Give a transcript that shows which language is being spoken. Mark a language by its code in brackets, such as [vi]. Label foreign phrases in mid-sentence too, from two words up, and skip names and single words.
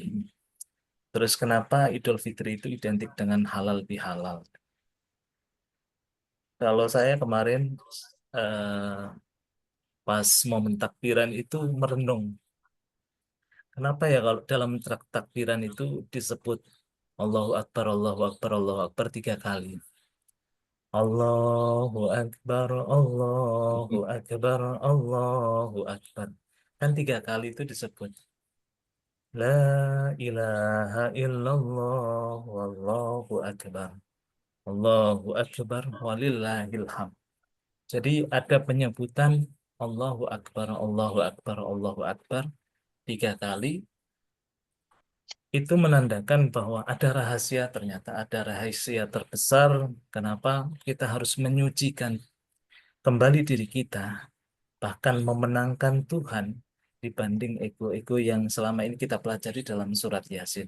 [id] Terus kenapa Idul Fitri itu identik dengan halal bihalal. Kalau saya kemarin eh, pas momen takbiran itu merenung. Kenapa ya kalau dalam takbiran itu disebut [ar] الله أكبر الله أكبر الله أكبر [id] 3 kali. [ar] الله أكبر الله أكبر الله أكبر. [id] Kan 3 kali itu disebut. [ar] لا إله إلا الله والله أكبر. الله أكبر ولله الحمد. [id] Jadi ada penyebutan [ar] الله أكبر الله أكبر الله أكبر [id] 3 kali. Itu menandakan bahwa ada rahasia, ternyata ada rahasia terbesar. Kenapa kita harus menyucikan kembali diri kita, bahkan memenangkan Tuhan dibanding ego-ego yang selama ini kita pelajari dalam surat Yasin.